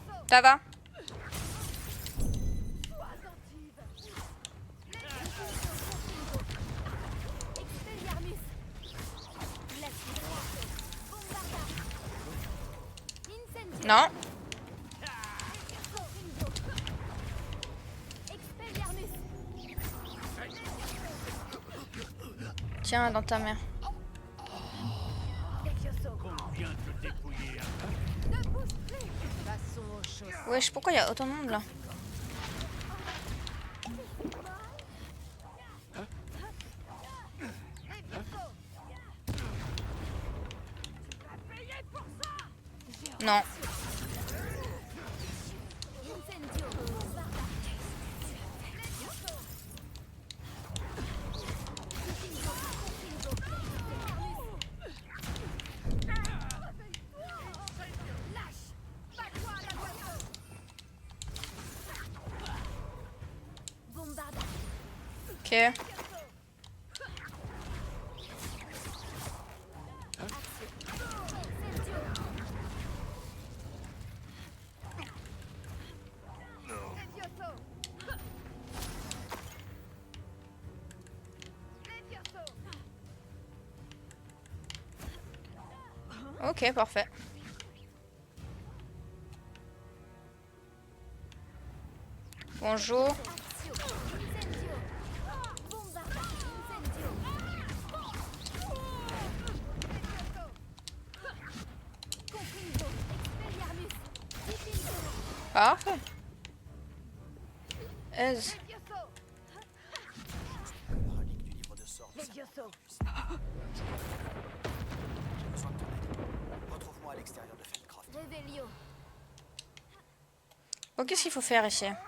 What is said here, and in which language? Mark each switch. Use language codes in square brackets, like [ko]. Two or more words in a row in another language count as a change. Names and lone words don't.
[fr] Ça va? Expelliarmus. Bombarda. Incendio. Non. Expelliarmus. Tiens, dans ta main. Levioso. Viens te dépouiller. Ne bouge plus. Passons aux choses. Wesh, pourquoi il y a autant de monde là? Non. Incendio. Bombarda. Levioso. Confingo. Lâche. Bats-toi à la boisson. Bombarda. Ok. Incendio. Levioso. Levioso. Ok, parfait. Bonjour. Accio. Incendio. Bombarda. Incendio. Levioso. Confingo. Expelliarmus. Diffindo. Parfait. Aise. Levioso. Relique du livre de sorts. Levioso. J'ai besoin de ton aide. Retrouve-moi à l'extérieur de Feldcroft. Revelio. Bon, qu'est-ce qu'il faut faire ici?